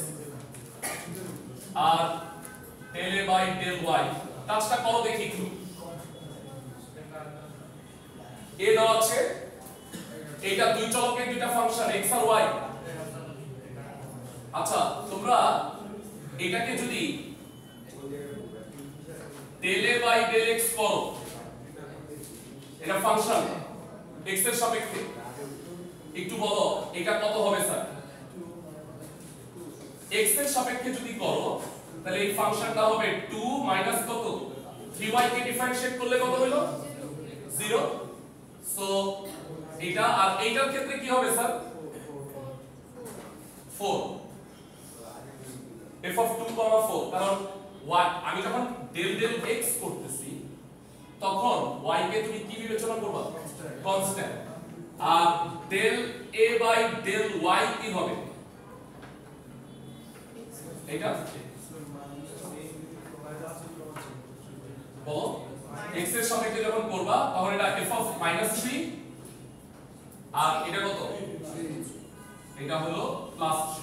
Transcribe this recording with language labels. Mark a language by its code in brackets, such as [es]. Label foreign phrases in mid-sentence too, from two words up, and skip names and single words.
[bn] আর [en] del a by del y [bn] কাজটা করো দেখি একটু a দেওয়া আছে এটা দুই চলকের দুইটা ফাংশন x আর y আচ্ছা তোমরা এটাকে যদি [en] del a by del x [bn] করো এটা ফাংশন x এর সাপেক্ষে একটু বলো এটা কত হবে স্যার x এর সাপেক্ষে যদি করো তাহলে এই ফাংশনটা হবে 2 মাইনাস কত 3y কে ডিফারেনশিয়েট করলে কত হলো 0 সো এটা আর এইটার ক্ষেত্রে কি হবে স্যার 4 [en] f of 2, [bn] 4 কারণ y আমি যখন [en] del x [bn] করতেছি তখন y কে তুমি কি বিবেচনা করবা কনস্ট্যান্ট আর [en] del a by del y [bn] কি হবে এটা বলো x এর সাপেক্ষে যখন করবা তখন এটা [en] f of -3 [bn] আর এটা কত এটা হলো +3